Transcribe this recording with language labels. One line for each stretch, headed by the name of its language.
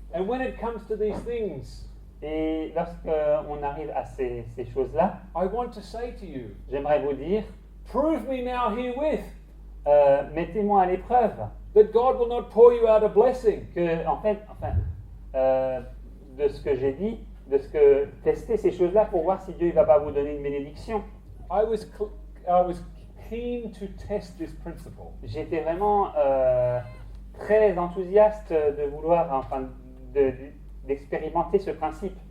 English: And when it comes to these things,
French: Et lorsqu'on arrive à ces choses-là,
English: I want to say to you,
French: j'aimerais vous dire,
English: prove me now herewith
French: mettez-moi à l'épreuve
English: that God will not pour you out a blessing.
French: que, en fait, de ce que j'ai dit, tester ces choses-là pour voir si Dieu ne va pas vous donner une bénédiction.
English: I was keen to test this principle.
French: J'étais vraiment très enthousiaste de vouloir, d'expérimenter ce principe.